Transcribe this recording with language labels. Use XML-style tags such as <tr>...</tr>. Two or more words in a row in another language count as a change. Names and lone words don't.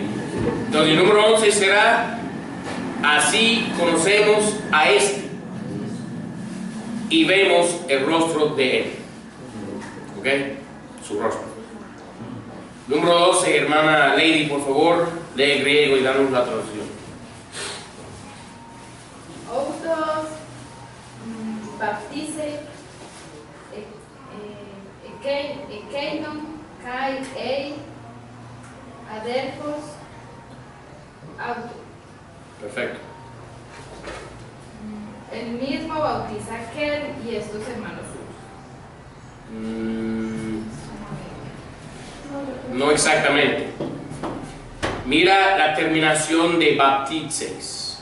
<es>Entonces, el número 11 será, así conocemos a este y vemos el rostro de él. ¿Ok? Su rostro. Número 12, hermana Lady, por favor, lee griego y danos la traducción.</es> <el>Autos, βαπτίζει ἐκεῖνον καί οἱ ἀδελφός, auto.</el> <es>Perfecto. El mismo bautiza a aquel y estos hermanos suyos. No exactamente. Mira la terminación de baptices.</es>